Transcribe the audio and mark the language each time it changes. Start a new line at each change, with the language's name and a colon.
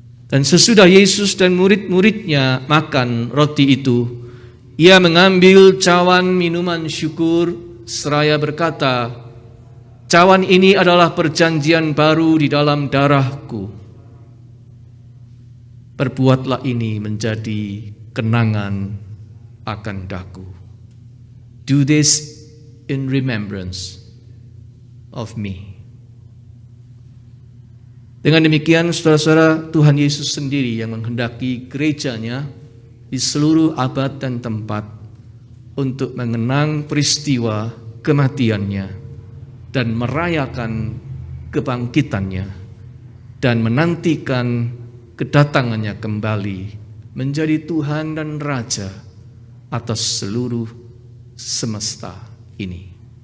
Indonesian: Dan sesudah Yesus dan murid-muridnya makan roti itu, ia mengambil cawan minuman syukur seraya berkata, "Cawan ini adalah perjanjian baru di dalam darahku. Perbuatlah ini menjadi kenangan akan daku.
English: Do this in remembrance of me."
Indonesian: Dengan demikian, saudara-saudara, Tuhan Yesus sendiri yang menghendaki gerejanya di seluruh abad dan tempat untuk mengenang peristiwa kematiannya dan merayakan kebangkitannya dan menantikan kedatangannya kembali menjadi Tuhan dan Raja atas seluruh semesta ini.